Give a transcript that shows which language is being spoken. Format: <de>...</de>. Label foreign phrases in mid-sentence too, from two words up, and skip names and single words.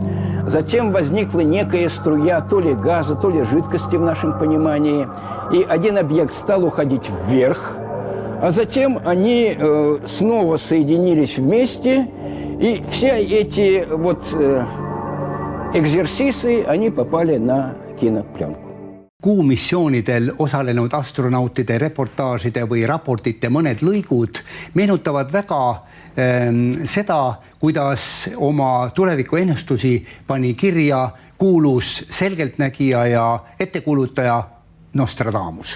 <ru>Затем возникла некая струя то ли газа, то ли жидкости в нашем понимании. И один объект стал уходить вверх, а затем они снова соединились vместе, и все эти экзерсисы, они попали на кинопленку.</ru> <et>Kuumissioonidel osalenud astronautide reportaažide või raportite mõned lõigud meenutavad väga seda, kuidas oma tulevikuennustusi pani kirja kuulus selgeltnägija ja ettekuulutaja Nostradamus.</et>